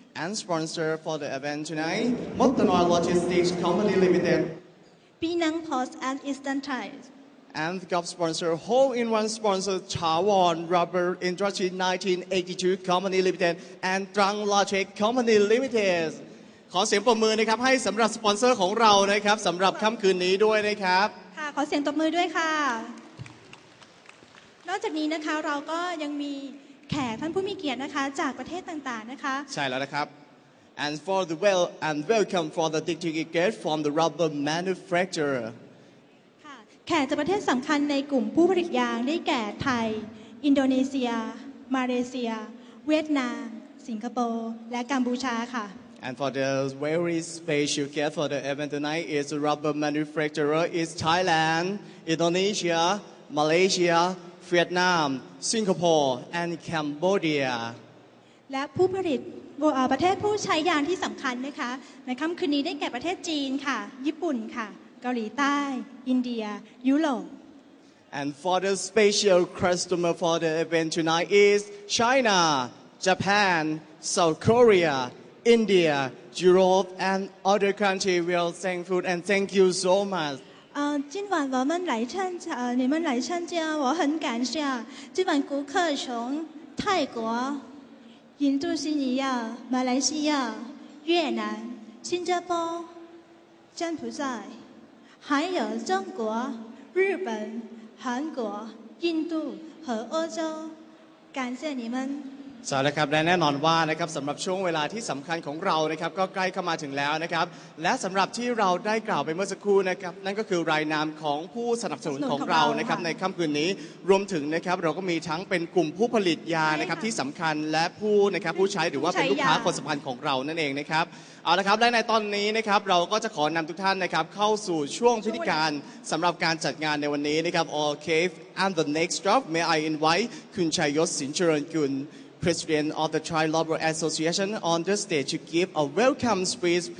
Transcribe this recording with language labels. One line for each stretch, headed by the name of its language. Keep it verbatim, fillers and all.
English: And sponsor for the event tonight, Mottanoi Logistics Company Limited. Penang Post and Eastern Times. And golf sponsor, hole-in-one sponsor, Chawon Rubber Industry nineteen eighty-two Company Limited and Trang Logic Company Limited.
Thai: ขอเสียงปรบมือนะครับให้สำหรับสปอนเซอร์ของเรานะครับสำหรับค่ำคืนนี้ด้วยนะครับ ค่ะขอเสียงตบมือด้วยค่ะนอกจากนี้นะคะเราก็ยังมีแขกท่านผู้มีเกียรตินะคะจากประเทศต่างๆนะคะ
English: ใช่แล้วนะครับ and for the well and welcome for the dignity guest from the rubber manufacturer
Thai: ค่ะแขกจากประเทศสำคัญในกลุ่มผู้ผลิตยางได้แก่ไทยอินโดนีเซียมาเลเซียเวียดนามสิงคโปร์และกัมพูชาค่ะ
English: And for the very special guest for the event tonight is rubber manufacturer is Thailand, Indonesia, Malaysia, Vietnam, Singapore, and Cambodia.
Thai: และผู้ผลิตประเทศผู้ใช้ยางที่สำคัญนะคะในค่ำคืนนี้ได้แก่ประเทศจีนค่ะญี่ปุ่นค่ะเกาหลีใต้อินเดียยุโรป
English: And for the special customer for the event tonight is China, Japan, South Korea. India, Europe, and other countries will thank you and thank you so much.
Chinese: 呃，今晚我们来参加，呃，你们来参加，我很感谢。今晚顾客从泰国、印度尼西亚、马来西亚、越南、新加坡、柬埔寨，还有中国、日本、韩国、印度和欧洲，感谢你们。
Thai: ใช่แล้วครับและแน่นอนว่านะครับสำหรับช่วงเวลาที่สำคัญของเรานะครับก็ใกล้เข้ามาถึงแล้วนะครับและสำหรับที่เราได้กล่าวไปเมื่อสักครู่นะครับนั่นก็คือรายนามของผู้สนับสนุนของเรานะครับในค่ำคืนนี้ รวมถึงนะครับเราก็มีทั้งเป็นกลุ่มผู้ผลิตยานะครับที่สำคัญและผู้นะครับผู้ใช้หรือว่าเป็นลูกค้าคนสำคัญของเรานั่นเองนะครับเอาละครับและในตอนนี้นะครับเราก็จะขอนำทุกท่านนะครับเข้าสู่ช่วงพิธีการสำหรับการจัดงานในวันนี้นะครับ
English: Okay and the next stop may I invite
Thai: คุณชัยยศสินเจริญกุล
English: President of the Thai Rubber Association on the stage to give a welcome speech.